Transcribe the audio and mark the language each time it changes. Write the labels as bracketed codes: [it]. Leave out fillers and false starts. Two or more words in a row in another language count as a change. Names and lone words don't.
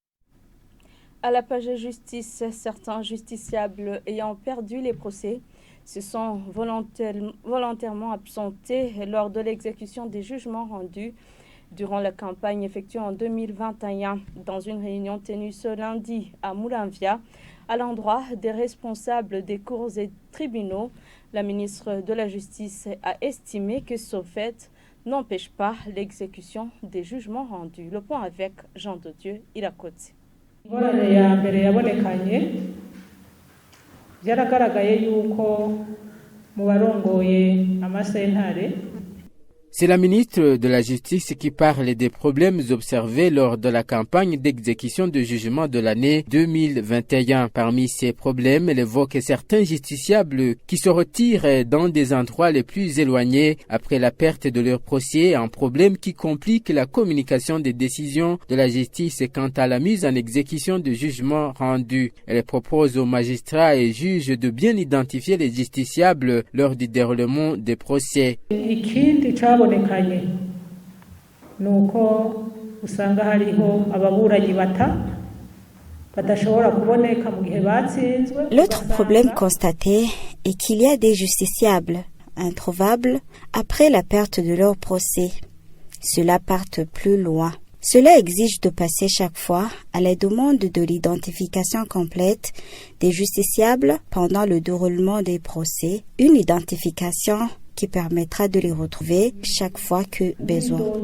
[fr] À la page justice, certains justiciables ayant perdu les procès se sont volontairement absentés lors de l'exécution des jugements rendus durant la campagne effectuée en 2021 dans une réunion tenue ce lundi à Muramvya à l'endroit des responsables des cours et tribunaux. La ministre de la Justice a estimé que ce fait n'empêche pas l'exécution des jugements rendus. Le point avec Jean de Dieu Irakoze. [rn] byaragaragaye yuko mu barongoye amasentare. [fr] C'est la ministre de la Justice qui parle des problèmes observés lors de la campagne d'exécution de jugement de l'année 2021. Parmi ces problèmes, elle évoque certains justiciables qui se retirent dans des endroits les plus éloignés après la perte de leur procès, un problème qui complique la communication des décisions de la justice quant à la mise en exécution de jugements rendus. Elle propose aux magistrats et juges de bien identifier les justiciables lors du déroulement des procès. [rn] Bonekanye nuko usanga hariho ababuranyi badashobora kuboneka mu gihe batsinzwe. [fr] L'autre problème constaté est qu'il y a des justiciables introuvables après la perte de leur procès. Cela part plus loin. Cela exige de passer chaque fois à la demande de l'identification complète des justiciables pendant le déroulement des procès, une identification qui permettra de les retrouver chaque fois que besoin.